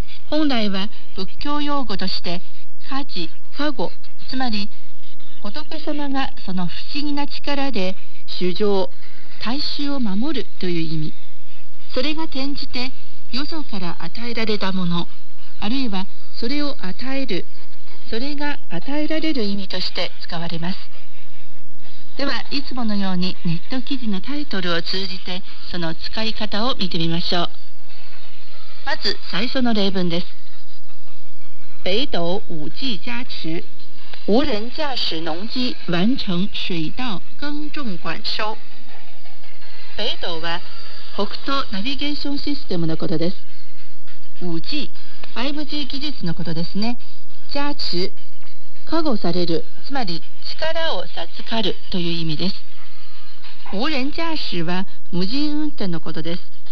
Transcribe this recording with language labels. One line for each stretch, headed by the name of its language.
Japanese: 本来は仏教用語として加持、加護、つまり仏様がその不思議な力で衆生、大衆を守るという意味、それが転じてよそから与えられたもの、あるいはそれを与える、それが与えられる意味として使われます。ではいつものようにネット記事のタイトルを通じてその使い方を見てみましょう。まず最初の例文です。
Chinese: 北斗五 G 加持、无人驾驶农机完成水稻耕种管收。
Japanese: 北斗は北斗ナビゲーションシステムのことです。 5G 技術のことですね。加持、加護される、つまり力を授かるという意味です。无人驾驶は無人運転のことです。